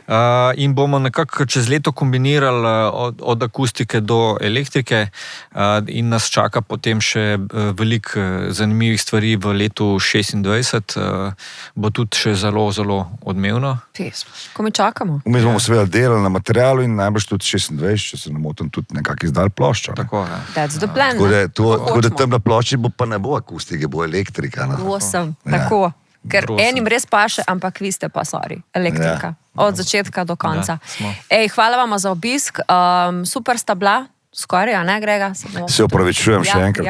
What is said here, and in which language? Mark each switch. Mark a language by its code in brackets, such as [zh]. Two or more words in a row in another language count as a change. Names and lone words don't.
[sl] In bomo nekako čez leto kombinirali od akustike do elektrike in nas čaka potem še veliko zanimivih stvari v letu 26. Bo tudi še zelo, zelo odmevno. Ko mi čakamo. Mi bomo seveda delali na materialu in najbolj tudi 26, če se ne motim, tudi nekako izdali ploščo. Tako, ja. [en] That's the plan. [sl] Tako da tam na plošči bo pa ne bo akustike, bo elektrika. Tako. Ker enim res paše, ampak vi ste pa, elektrika. Od začetka do konca. Ej, hvala vam za obisk. Super sta bila. Skoraj, a ne, Grega? Se opravičujem še enkrat.